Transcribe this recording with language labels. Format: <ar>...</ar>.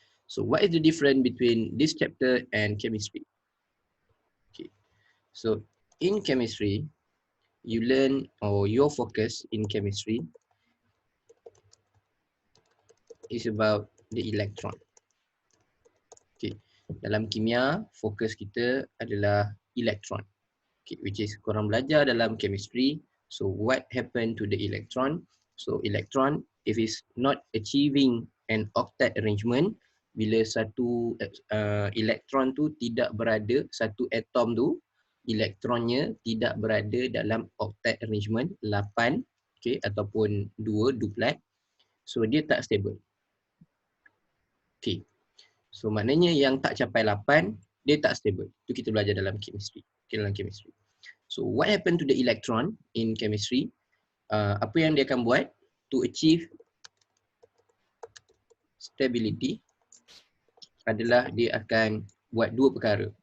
<en>So what is the difference between this chapter and chemistry? Okay. So in chemistry, you learn, or your focus in chemistry is about the electron. Okay.</en> <ms>Dalam kimia, fokus kita adalah electron.</ms> <en>Okay, which is</en> <ms>korang belajar dalam</ms> <en>chemistry. So what happened to the electron? So electron, if it's not achieving an octet arrangement,</en> <ms>bila satu elektron tu tidak berada, satu atom tu, elektronnya tidak berada dalam octet arrangement 8, okay, ataupun 2 duplet, so dia tak stable. Okay, so maknanya yang tak capai 8, dia tak stable. Itu kita belajar dalam chemistry. Okay, dalam chemistry.</ms> <en>So what happened to the electron in chemistry?</en> <ms>Apa yang dia akan buat</ms> <en>to achieve stability</en> <ms>adalah dia akan buat 2 perkara.</ms>